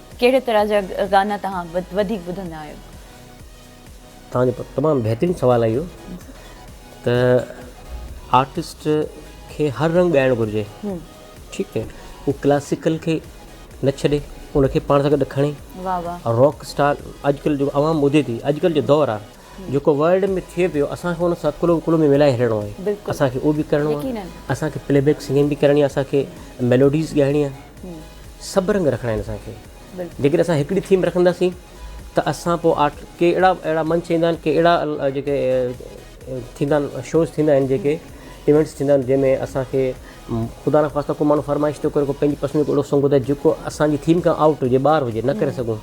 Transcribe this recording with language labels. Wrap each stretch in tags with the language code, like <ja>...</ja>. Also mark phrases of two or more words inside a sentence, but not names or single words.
<sd>कहिड़े तरह जा गाना तव्हां वधीक ॿुधंदा आहियो? तव्हांजो तमामु बहितरीनु सुवालु आहे इहो। त आर्टिस्ट खे हर रंग ॻाइणु घुरिजे, ठीकु आहे। उहो क्लासिकल खे न छॾे, उनखे पाण सां गॾु खणे। वाह वाह।</sd> <en>rock star</en> <sd>अॼुकल्ह जो आवाम ॿुधे थी, अॼुकल्ह जो दौरु आहे जेको वर्ल्ड में थिए पियो, असांखे हुन सां कुलो कुलो में मिलाए हलिणो आहे। बिल्कुलु। असांखे उहो बि करिणो आहे, यकीनन। असांखे</sd> <en>playback singing</en> <sd>बि करणी आहे, असांखे मेलोडीज़ ॻाइणी आहे। सभु रंग रखणा आहिनि असांखे। बिल्कुलु। जेकॾहिं असां हिकिड़ी थीम रखंदासीं त असां पोइ के अहिड़ा मंच ईंदा आहिनि, के अहिड़ा जेके थींदा आहिनि, शोज़ थींदा आहिनि, जेके इवेंट्स थींदा आहिनि जंहिंमें असांखे ख़ुदा न ख़ास्ता को माण्हू फरमाइश थो करे, को पंहिंजी पसंदि को अहिड़ो सॉन्ग ॿुधाए जेको असांजी थीम खां आउट हुजे, ॿाहिरि हुजे, न करे सघूं।</sd>